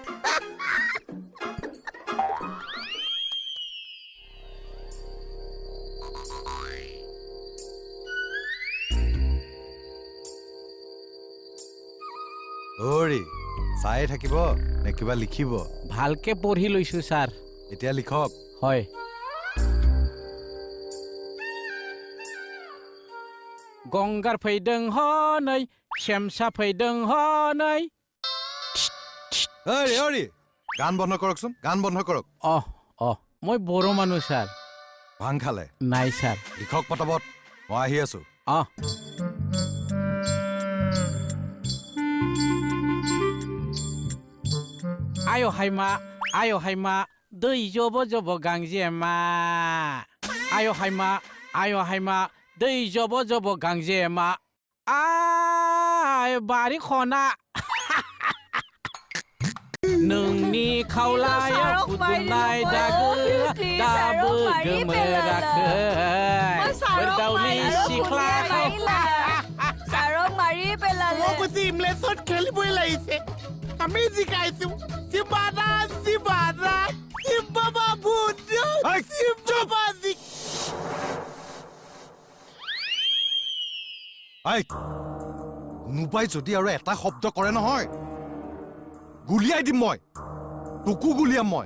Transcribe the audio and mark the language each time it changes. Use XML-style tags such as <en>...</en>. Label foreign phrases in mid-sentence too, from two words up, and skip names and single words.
<as>অৰি চায়ে থাকিব নে কিবা লিখিব ভালকে পঢ়ি লৈছো ছাৰ এতিয়া লিখক হয় গংগাৰ</as> <brx>फैदों हनै शेमसा फैदों हनै</brx> <as>অৰি গান বন্ধ কৰকচোন গান বন্ধ কৰক মই বড়ো মানুহ ছাৰ ভাং খালে নাই ছাৰ লিখক পটাপট মই আহি আছো</as> <brx>आयो हायमा दै जब जब गांजेमा आयो हायमा दै जब जब गांजेमा आय बारि खना नोंनि खावलाया फुदुंनाय दागो दाबो गोमोराखै बोरदावलि सिख्लाखौ</brx> <as>ছাৰক মাৰি পেলালে মই কৈছো ইমলেছত খেলিবই লাগিছে আমি জিকাইছো চিবাদা চিবাবা ভূত চিবাবা কোনোবাই যদি আৰু এটা শব্দ কৰে নহয় গুলিয়াই দিম মই তোকো গুলিয়াম মই</as>